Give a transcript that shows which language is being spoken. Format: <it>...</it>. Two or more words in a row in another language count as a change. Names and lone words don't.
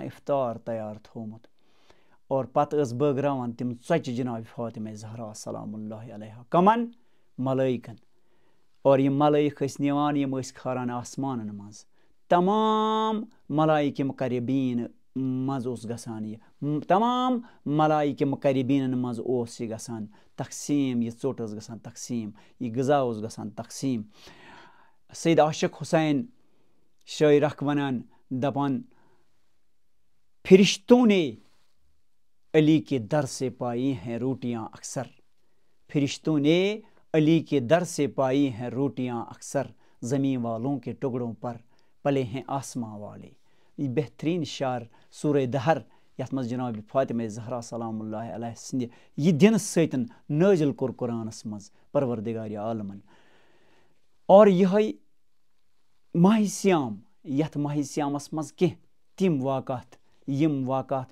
<ks>اِفطار تیار تھوٚومُت اور پَتہٕ ٲس بٲگراوان تِم ژۄچہِ جِنابِ فاطمہ زہرا</ks> <ar>سلام اللہ علیہا</ar> <ks>کَمَن ملٲیِکَن اور یِم ملٲیِک ٲسۍ نِوان یِم ٲسۍ کھاران آسمانَن منٛز تمام ملایِکہِ مُقربیٖن منٛز اوس گژھان یہِ تمام ملایِکہِ مُقربیٖنَن منٛز اوس یہِ گژھان تقسیٖم یہِ ژوٚٹ ٲس گژھان تقسیٖم یہِ غذا اوس گژھان تقسیٖم سید عاشق حُسین شٲعر اکھ وَنان دَپان</ks> <ur>فرشتوں نے علی کے در سے پائی ہیں روٹیاں اکثر فرشتوں نے علی کے در سے پائی ہیں روٹیاں اکثر زمین والوں کے ٹکڑوں پر پلے ہیں آسماں والے</ur> <ks>یہِ بہتریٖن شعر سورہ دہر یَتھ منٛز جِنابِ فاطمہ زہرا</ks> <ar>سلام اللہ علیہ</ar> <ks>سٕنٛدِ یہِ دِنہٕ سۭتۍ نٲزِل کوٚر قرآنَس منٛز پروردگارِ عالمَن اور یِہوٚے ماہِ سیام یَتھ ماہِ سیامَس منٛز کینٛہہ تِم واقعات یِم واقعات</ks>